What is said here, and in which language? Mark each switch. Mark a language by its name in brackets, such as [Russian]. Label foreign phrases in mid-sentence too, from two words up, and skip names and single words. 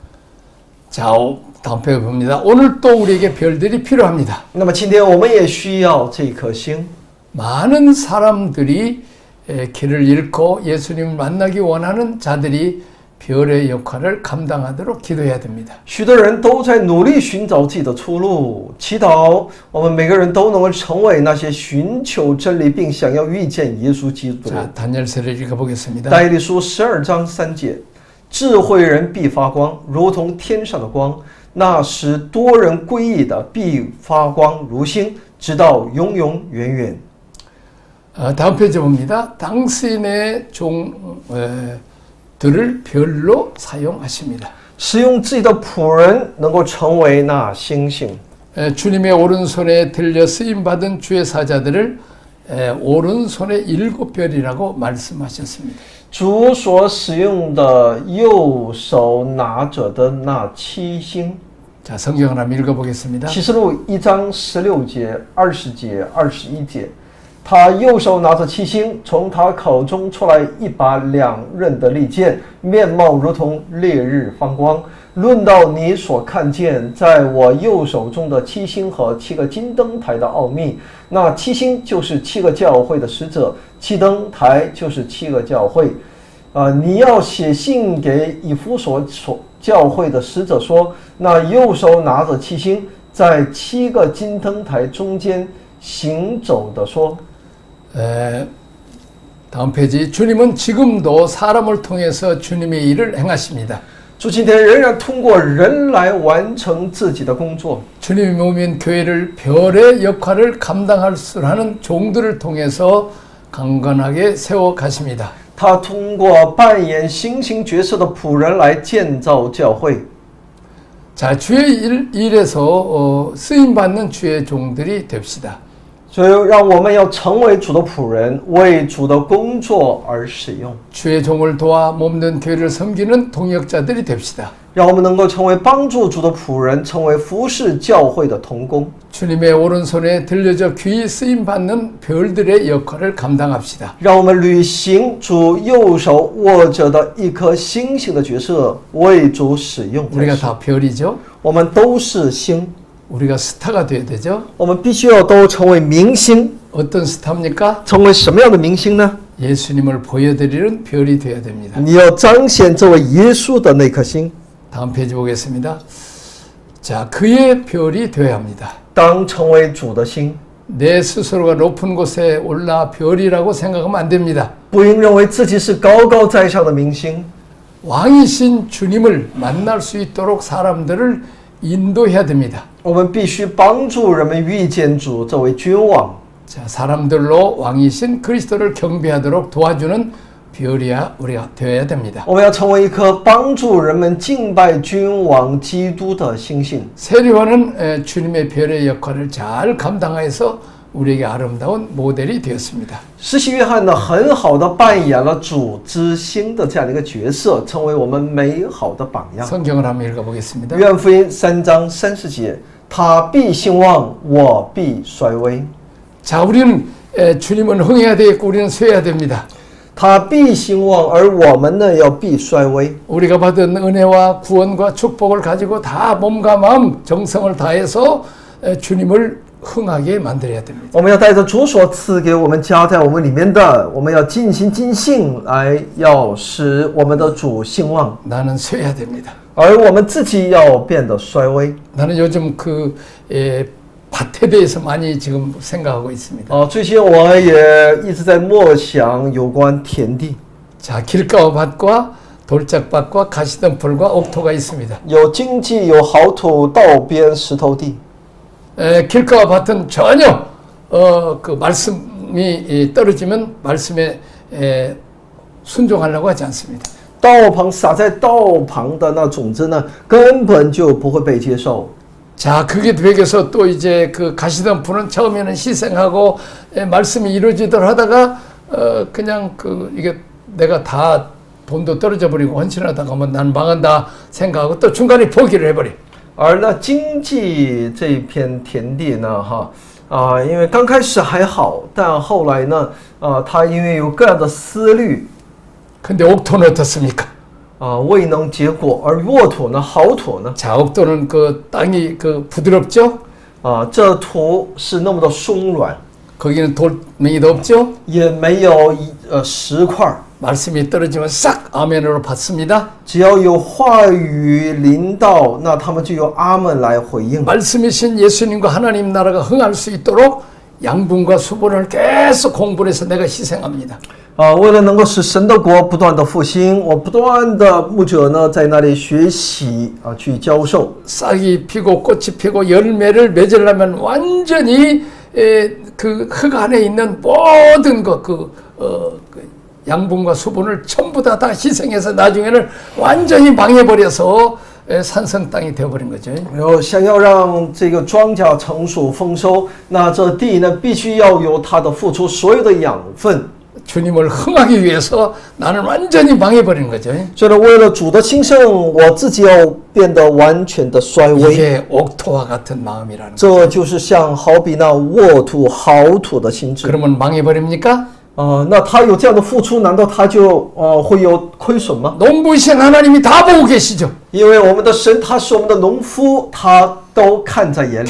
[Korean] 자, 다음 편 봅니다. 오늘 또 우리에게 별들이 필요합니다. [Chinese] 那么今天我们也需要这颗星。 [Korean] 많은 사람들이 길을 잃고 예수님을 만나기 원하는 자들이 별의 역할을 감당하도록 기도해야 됩니다. [Chinese] 许多人都在努力寻找自己的出路，祈祷我们每个人都能够成为那些寻求真理并想要遇见耶稣基督的人。 [Korean] 자, 다니엘서를 읽어보겠습니다. [Chinese] 但以理书12章3节，智慧人必发光，如同天上的光；那时多人归义的必发光如星，直到永永远远。 [Korean] 다음 페이지 봅니다. 당신의 종들을 별로 사용하십니다. [Chinese] 使用自己的仆人能够成为那星星。 [Korean] 주님의 오른손에 들려 쓰임받은 주의 사자들을 오른손의 7별이라고 말씀하셨습니다. [Chinese] 主所使用的右手拿着的那7星。 [Korean] 자, 성경을 한번 읽어보겠습니다. [Chinese] 启示录1章16节、20节、21节。他右手拿着7星，从他口中出来一把2刃的利剑，面貌如同烈日放光。论到你所看见在我右手中的7星和7个金灯台的奥秘，那7星就是7个教会的使者，7灯台就是7个教会。你要写信给以弗所教会的使者说，那右手拿着7星，在7个金灯台中间行走的说。 [Korean] 다음 페이지. 주님은 지금도 사람을 통해서 주님의 일을 행하십니다. [Chinese] 主今天仍然通过人来完成自己的工作。 [Korean] 주님의 몸인 교회를 별의 역할을 감당할 수 하는 종들을 통해서 강건하게 세워 가십니다. [Chinese] 他通过扮演星星角色的仆人来建造教会。 [Korean] 자, 주의 일에서 쓰임 받는 주의 종들이 됩시다. [Chinese] 所以，让我们要成为主的仆人，为主的工作而使用。 [Korean] 주의 종을 도와 몸된 교회를 섬기는 동역자들이 됩시다. [Chinese] 让我们能够成为帮助主的仆人，成为服侍教会的同工。 [Korean] 주님의 오른손에 들려져 귀히 쓰임 받는 별들의 역할을 감당합시다. [Chinese] 让我们履行主右手握着的一颗星星的角色，为主使用。 [Korean] 우리가 다 별이죠. [Chinese] 我们都是星。 [Korean] 우리가 스타가 돼야 되죠. [Chinese] 我们必须要都成为明星。 [Korean] 어떤 스타입니까? [Chinese] 成为什么样的明星呢？ [Korean] 예수님을 보여드리는 별이 되어야 됩니다. [Chinese] 你要彰显这位耶稣的那颗星。 [Korean] 다음 페이지 보겠습니다. 자, 그의 별이 되어야 합니다. [Chinese] 当成为主的星， [Korean] 내 스스로가 높은 곳에 올라 별이라고 생각하면 안 됩니다. [Chinese] 不应认为自己是高高在上的明星。 [Korean] 왕이신 주님을 만날 수 있도록 사람들을 인도해야 됩니다. [Chinese] 我们必须帮助人们遇见主这位君王。 [Korean] 자, 사람들로 왕이신 그리스도를 경배하도록 도와주는 별이야 우리가 되어야 됩니다. [Chinese] 我们要成为一颗帮助人们敬拜君王基督的星星。 [Korean] 세례요한은 주님의 별의 역할을 잘 감당해서 우리에게 아름다운 모델이 되었습니다. [Chinese] 施洗约翰呢，很好的扮演了主之星的这样的一个角色，成为我们美好的榜样。 [Korean] 성경을 한번 읽어보겠습니다. [Chinese] 约翰福音3章30节，他必兴旺，我必衰微。 [Korean] 자, 우리는 주님은 흥해야 되겠고 우리는 쇠해야 됩니다. [Chinese] 他必兴旺，而我们呢要必衰微。 [Korean] 우리가 받은 은혜와 구원과 축복을 가지고 다 몸과 마음 정성을 다해서 주님을 흥하게 만들어야 됩니다. [Chinese] 我们要带着主所赐给我们加在我们里面的，我们要尽心尽性来，要使我们的主兴旺， [Korean] 나는 쇠해야 됩니다. [Chinese] 而我们自己要变得衰微。 [Korean] 나는 요즘 밭에 대해서 많이 지금 생각하고 있습니다. [Chinese] 最近我也一直在默想有关田地。 [Korean] 자, 길가와 밭과 돌짝밭과 가시덤불과 옥토가 있습니다. [Chinese] 有荆棘，有好土，道边石头地。 [Korean] 길가와 밭은 전혀 그 말씀이 떨어지면 말씀에 순종하려고 하지 않습니다. [Chinese] 道旁撒在道旁的那种子呢，根本就不会被接受。 [Korean] 자, 그게 되겠어 또 이제 그 가시덤불은 처음에는 희생하고 말씀이 이루어지도록 하다가 그냥 그 이게 내가 다 돈도 떨어져 버리고 헌신하다가 하면 난 망한다 생각하고 또 중간에 포기를 해버려. [Chinese] 而那经济这一片田地呢，因为刚开始还好，但后来呢，他因为有各样的思虑， [Korean] 근데 옥토는 어떻습니까? [Chinese] 未能结果，而沃土呢，好土呢， [Korean] 자, 옥토는 그 땅이 그 부드럽죠? [Chinese] 这土是那么的松软， [Korean] 거기는 돌멩이도 없죠? [Chinese] 也没有石块， [Korean] 말씀이 떨어지면 싹 아멘으로 받습니다. [Chinese] 只要有话语临到，那他们就有阿门来回应。 [Korean] 말씀이신 예수님과 하나님 나라가 흥할 수 있도록 양분과 수분을 계속 공부를 해서 내가 희생합니다. [Chinese] 为了能够使神的国不断的复兴，我不断的牧者呢在那里学习去教授。 [Korean] 싹이 피고 꽃이 피고 열매를 맺으려면 완전히 그 흙 안에 있는 모든 그 양분과 수분을 전부 다 희생해서 나중에는 완전히 망해버려서 산성 땅이 되어버린 거죠. [Chinese] 然后想要让这个庄稼成熟丰收，那这地呢必须要有它的付出所有的养分。 [Korean] 주님을 흥하기 위해서 나는 완전히 망해버린 거죠. [Chinese] 所以呢，为了主的兴盛，我自己要变得完全的衰微。 [Korean] 이게 옥토와 같은 마음이라는 거죠. [Chinese] 这就是像好比那沃土、好土的心智。 [Korean] 그러면 망해버립니까? [Chinese] 那他有这样的付出，难道他就会有亏损吗？ [Korean] 농부이신 하나님이 다 보고 계시죠. [Chinese] 因为我们的神他是我们的农夫，他都看在眼里。